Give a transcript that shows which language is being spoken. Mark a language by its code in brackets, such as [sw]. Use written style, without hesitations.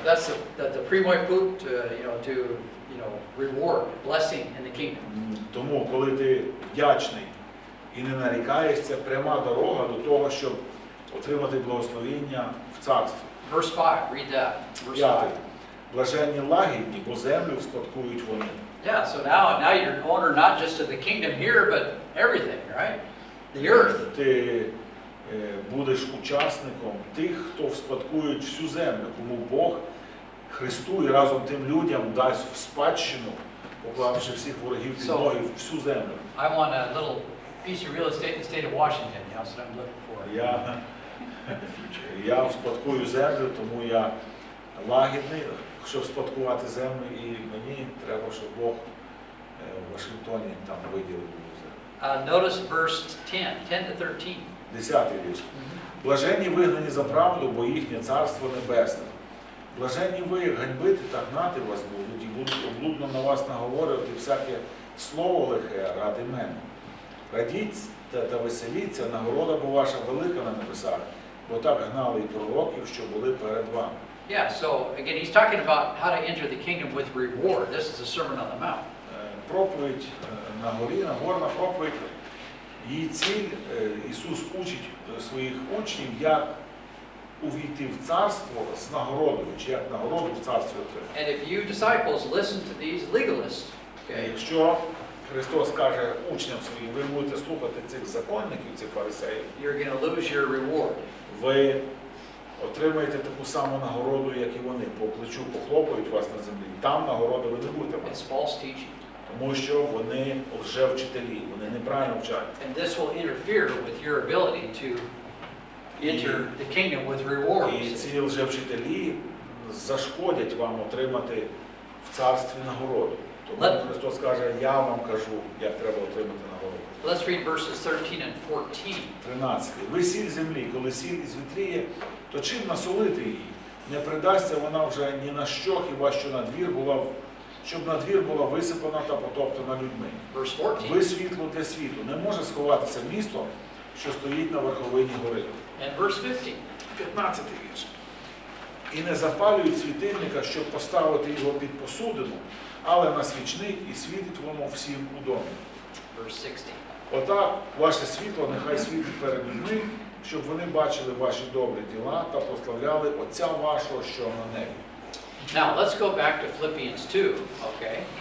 [en] That's the prerequisite to reward, blessing in the kingdom. [uk] Тому, коли ти вдячний і не нарікаєш, це пряма дорога до того, щоб отримати благословення в царстві. [en] Verse 5, read that. Verse 5. [uk] 5. Блаженні лагідні, бо землю спадкують вони. [en] Yeah, so now you're an owner not just of the kingdom here, but everything, right? The earth. [uk] Ти будеш учасником тих, хто вспадкують всю землю, кому Бог Христу і разом тим людям дасть в спадщину, поклавши всіх ворогів під ноги всю землю. [en] I want a little piece of real estate in the state of Washington. That's what I'm looking for. [uk] Я вспадкую землю, тому я лагідний, щоб спадкувати землю, і мені треба, щоб Бог в Вашингтоні там виділив землю. [en] Notice verse 10 to 13. [uk] 10-й вірш. Блаженні вигнані за правду, бо їхнє царство небесне. Блаженні ви ганьбити та гнати вас будуть, і будуть облудно на вас наговорювати всяке слово лихе ради мене. Радіть та веселіться, нагорода бо ваша велика на небесах, бо так гнали і пророків, що були перед вами. [en] Yeah, so again, he's talking about how to enter the kingdom with reward. This is a Sermon on the Mount. [uk] Проповідь на горі, Нагорна проповідь. Її ціль, Ісус учить своїх учнів, як увійти в царство з нагородою, чи як нагороду в царстві отримати. [en] And if you disciples listen to these legalists, okay, [uk] Якщо Христос каже учням своїм, ви будете слухати цих законників, цих фарисеїв, [en] you're going to lose your reward. [uk] ви отримаєте таку саму нагороду, як і вони. По плечу похлопають вас на землі. Там нагороди ви не будете мати. [en] It's false teaching. [uk] Тому що вони лжевчителі, вони неправильно вчать. [en] And this will interfere with your ability to enter the kingdom with rewards. [uk] І ці лжевчителі зашкодять вам отримати в царстві нагороду. Тому Христос каже, я вам кажу, як треба отримати нагороду. [en] Let's read verses 13 and 14. [uk] 13. Ви сіль землі, коли сіль звітріє, то чим насолити її? Не придасться вона вже ні на що, хіба що щоб на двір була висипана та потоптана людьми. [en] Verse 14. [uk] Ви світло для світу. Не може сховатися місто, що стоїть на верховині гори. [en] And verse 15. [uk] 15 вірш. і не запалюють світильника, щоб поставити його під посудину, але на свічник і світить воно всім у домі. [en] Verse 60. [uk] Отак ваше світло нехай світить перед людьми, щоб вони бачили ваші добрі діла та прославляли Отця вашого, що на небі. [en] Now, let's go back to Philippians 2, okay?